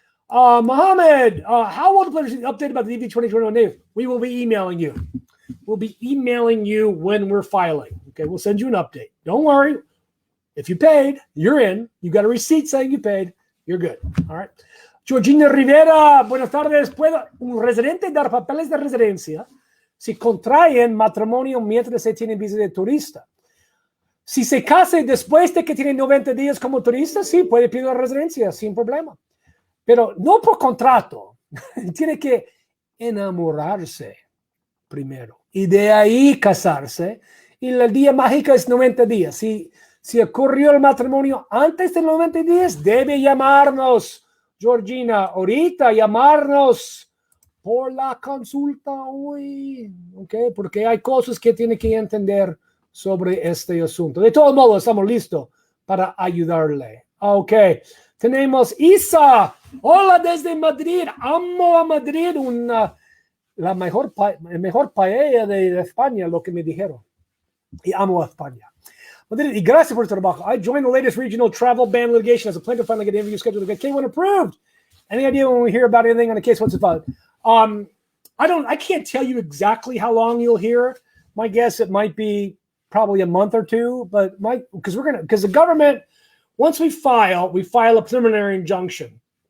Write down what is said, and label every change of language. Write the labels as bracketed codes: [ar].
[en] Mohammed, how will the players update about the DV 2021 native? We will be emailing you. We'll be emailing you when we're filing. Okay. We'll send you an update. Don't worry. If you paid, you're in. You got a receipt saying you paid. You're good. All right. Georgina Rivera, [es] buenas tardes. ¿Puede un residente dar papeles de residencia si contraen matrimonio mientras se tiene visa de turista? Si se casa después de que tiene 90 días como turista, sí, puede pedir la residencia sin problema. Pero no por contrato. Tiene que enamorarse primero. Y de ahí casarse. Y el día mágico es 90 días. Si ocurrió el matrimonio antes de 90 días, debe llamarnos, Georgina, ahorita llamarnos por la consulta hoy, ¿okay? Porque hay cosas que tiene que entender sobre este asunto. De todos modos, estamos listos para ayudarle. Ok, tenemos Isa. Hola desde Madrid. Amo a Madrid, el mejor paella de España, lo que me dijeron. Y amo a España. Madrid, y gracias por el trabajo. [en] I joined the latest regional travel ban litigation as a plaintiff finally get an interview scheduled to get K1 approved. Any idea when we hear about anything on the case once it's filed? I can't tell you exactly how long you'll hear. My guess it might be probably a month or two, but because the government, once we file a preliminary injunction.